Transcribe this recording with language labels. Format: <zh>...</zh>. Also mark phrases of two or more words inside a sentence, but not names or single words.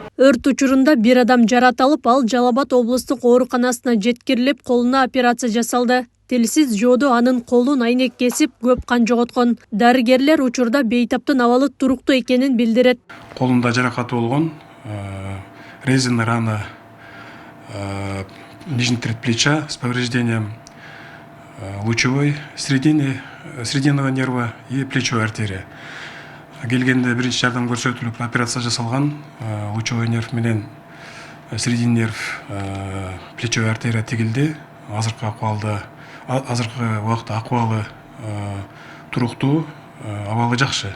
<ky>Өрт учурунда бир адам жаратылып, ал Жалал-Абад облустук ооруканасына жеткирилип, колуна операция жасалды. Тилсиз жоодо анын колун айнек кесип, көп кан жоготкон. Дарыгерлер учурда бейтаптын абалы туруктуу экенин билдирет. Колунда жаракаты болгон,</ky> <ru>резина рана нижней трети плеча с повреждением лучевой срединного нерва и плечевой артерия.</ru> <ky>Келгенде биринчи жардам көрсөтүлүп операция жасалган.</ky> <ru>Лучевой нерв менен срединный нерв плечевой артерия тигилди.</ru> <ky>Азыркы убакта акыбалы туруктуу, абалы жакшы.</ky>